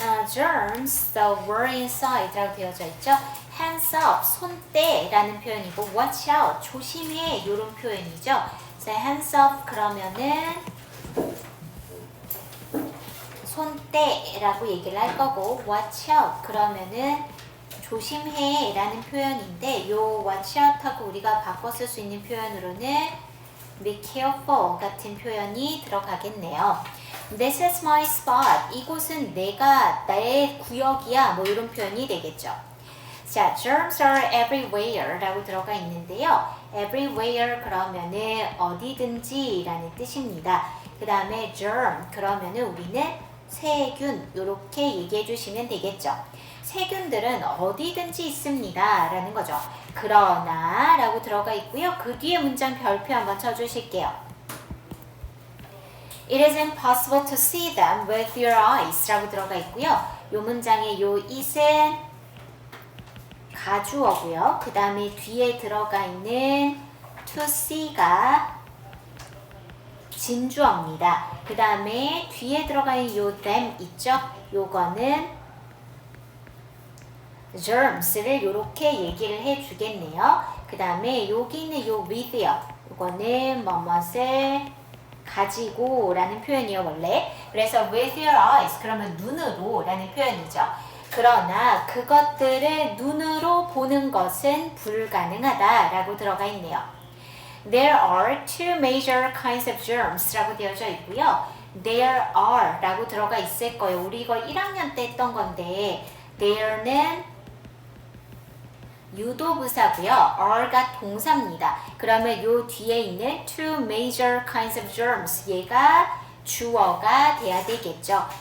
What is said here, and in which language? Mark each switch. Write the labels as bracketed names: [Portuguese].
[English] Germs, the were inside [Korean] 라고 되어져 있죠. [English] Hands up, [Korean] 손떼라는 표현이고 [English] watch out, [Korean] 조심해 이런 표현이죠. 그래서 [English] hands up [Korean] 그러면은 손떼라고 얘기를 할 거고 [English] watch out [Korean] 그러면은 조심해 라는 표현인데 요 watch out 하고 우리가 바꿔 쓸 수 있는 표현으로는 [English] be careful [Korean] 같은 표현이 들어가겠네요. [English] This is my spot. [Korean] 이곳은 나의 구역이야. 뭐 이런 표현이 되겠죠. 자, [English] germs are everywhere [Korean] 라고 들어가 있는데요. everywhere 그러면은 어디든지 라는 뜻입니다. 그 다음에 germ 그러면은 우리는 세균 이렇게 얘기해 주시면 되겠죠. 세균들은 어디든지 있습니다 라는 거죠. 그러나 라고 들어가 있고요. 그 뒤에 문장 별표 한번 쳐주실게요. [English] It is impossible to see them with your eyes [Korean] 라고 들어가 있고요. 이 문장의 요 it은 가주어고요. 그 다음에 뒤에 들어가 있는 to see가 진주어입니다. 그 다음에 뒤에 들어가 있는 요 them 있죠? 요거는 germs를 이렇게 얘기를 해주겠네요. 그 다음에 여기 있는 요 with요. 이거는 뭐뭇을 가지고 라는 표현이에요 원래. 그래서 [English] with your eyes [Korean] 그러면 눈으로 라는 표현이죠. 그러나 그것들을 눈으로 보는 것은 불가능하다 라고 들어가 있네요. [English] There are two major kinds of germs [Korean] 라고 되어져 있고요. [English] There are [Korean] 라고 들어가 있을 거예요. 우리 이거 1학년 때 했던 건데 there는 유도부사고요. are가 동사입니다. 그러면 요 뒤에 있는 [English] two major kinds of germs [Korean] 얘가 주어가 돼야 되겠죠.